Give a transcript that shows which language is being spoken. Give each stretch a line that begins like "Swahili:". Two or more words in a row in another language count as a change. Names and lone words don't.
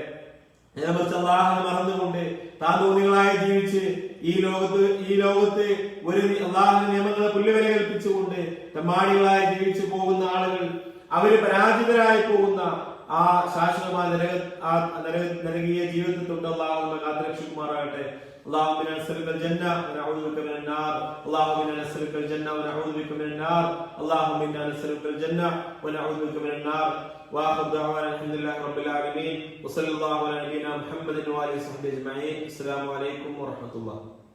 Malayalam: അള്ളാഹുവിനെ മറന്നുകൊണ്ട് താന്തോന്നികളായി ജീവിച്ച് ഈ ലോകത്ത് ഒരു അള്ളാഹുവിന്റെ നിയമങ്ങളെ പുല്ലുവില കൽപ്പിച്ചുകൊണ്ട് തെമ്മാടികളായി ജീവിച്ചു പോകുന്ന ആളുകൾ, അവര് പരാജിതരായി പോകുന്ന ആ ശാശ്വതമായ നരകീയ ജീവിതത്തിൽ തൊട്ട് അള്ളാഹു നമ്മെ കാത്തുരക്ഷിക്കുമാറാകട്ടെ.
Arabic: اللهم انا نسألك الجنة ونعوذ بك من النار. اللهم انا نسألك الجنة ونعوذ بك من النار. اللهم انا نسألك الجنة ونعوذ بك من النار. واخر دعوانا الحمد لله رب العالمين وصلى الله على نبينا محمد وآله وصحبه أجمعين. السلام عليكم ورحمة الله.